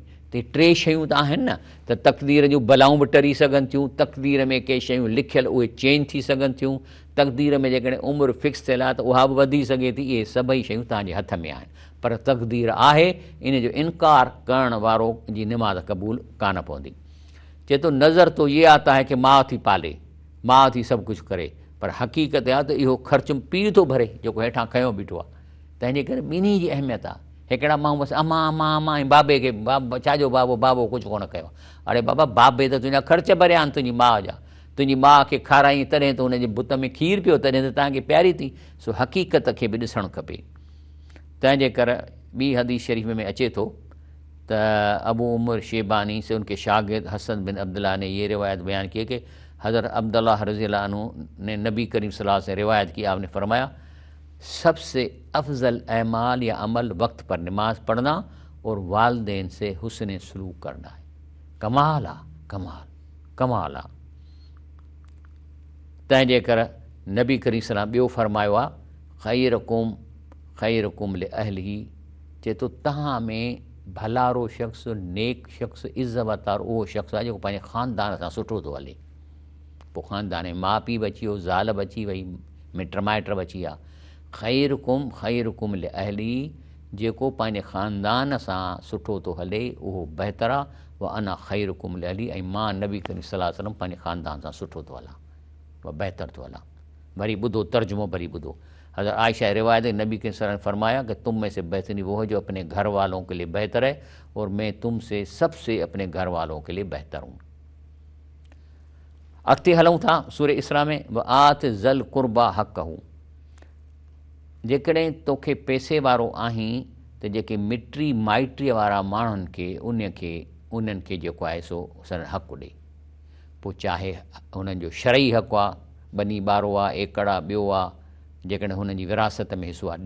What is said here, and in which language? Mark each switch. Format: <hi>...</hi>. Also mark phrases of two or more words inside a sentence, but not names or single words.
<sd>त 3 शयूं त आहिनि न, त तक़दीर जूं बलाऊं बि टरी सघनि थियूं, तक़दीर में के शयूं लिखियल उहे चेंज थी सघनि थियूं, तक़दीर में जेकॾहिं उमिरि फिक्स थियल आहे त उहा बि वधी सघे थी। इहे सभई शयूं तव्हांजे हथ में आहिनि, पर तक़दीर आहे, इन जो इनकार करण वारो जी निमाज़ क़बूल कान पवंदी। चए थो</sd> <ur>نظر تو یہ آتا ہے کہ</ur> <sd>माउ थी पाले, माउ थी सभु कुझु करे, पर हक़ीक़त आहे त इहो ख़र्चु पीउ थो भरे जेको हेठां खयों बीठो आहे। तंहिंजे करे ॿिन्ही जी अहमियत आहे। हिकिड़ा माण्हू बसि अमा अमा अमा ऐं बाबे खे छाजो बाबो कुझु कोन कयो। अड़े बाबा, बाबे त तुंहिंजा ख़र्च भरिया आहिनि तुंहिंजी माउ जा, तुंहिंजी माउ खे खाराई तॾहिं त हुनजे बुत में खीर पियो, तॾहिं त तव्हांखे प्यारी थी। सो हक़ीक़त खे बि ॾिसणु खपे। तंहिंजे करे ॿी हदीस शरीफ़ में अचे थो त</sd> <ur>ابو عمر شیبانی سے ان کے شاگرد حسن بن عبداللہ نے یہ روایت بیان کی کہ حضرت عبداللہ</ur> <ar>رضي الله عنه</ar> <ur>نے نبی کریم</ur> <ar>صلى الله عليه وسلم</ar> <ur>سے روایت کی، آپ نے فرمایا سب سے افضل اعمال یا عمل وقت پر نماز پڑھنا اور والدین سے حسن سلوک کرنا ہے.</ur> <sd>कमाल आहे, कमाल आहे। तंहिंजे करे नबी करीम सल्लल्लाहु ॿियो फरमायो आहे</sd> <ar>خيركم لأهله,</ar> <sd>चए थो तव्हां में भलारो शख़्स, नेक शख़्स, इज़्ज़तदार उहो शख़्स आहे जेको पंहिंजे ख़ानदान सां सुठो थो हले। पोइ ख़ानदान में माउ पीउ बि अची वियो, ज़ाल बि अची वई, मिट माइट बि अची विया।</sd> <ar>خيركم لأهلي,</ar> <sd>जेको पंहिंजे ख़ानदान सां सुठो थो हले उहो बहितर आहे।</sd> <ar>وأنا خيركم لأهلي,</ar> <sd>ऐं मां नबी करीम</sd> <ar>صلى الله عليه وسلم</ar> <sd>पंहिंजे ख़ानदान सां सुठो थो हलां, व बहितर थो हलां। वरी ॿुधो तर्जुमो, वरी ॿुधो।</sd> <ur>حضرت عائشہ روایت ہے، نبی کے</ur> <ar>صلى الله عليه وسلم</ar> <ur>فرمایا کہ تم میں سے بہترین وہ ہے جو اپنے گھر والوں کے لیے بہتر ہے اور میں تم سے سب سے اپنے گھر والوں کے لیے بہتر ہوں.</ur> <sd>अॻिते हलूं था सूरह इसरा में,</sd> <ar>وآت ذا القربى حقه,</ar> <sd>जेकॾहिं तोखे पैसे वारो आहीं त जेके मिटी माइटीअ वारा माण्हुनि खे उन्हनि खे जेको आहे सो हक़ु ॾे। पोइ चाहे हुननि जो शरई हक़ु आहे, बनी ॿारो आहे, एकड़ आहे, ॿियो आहे, जेकॾहिं हुननि जी विरासत में हिसो आहे ॾे।</sd>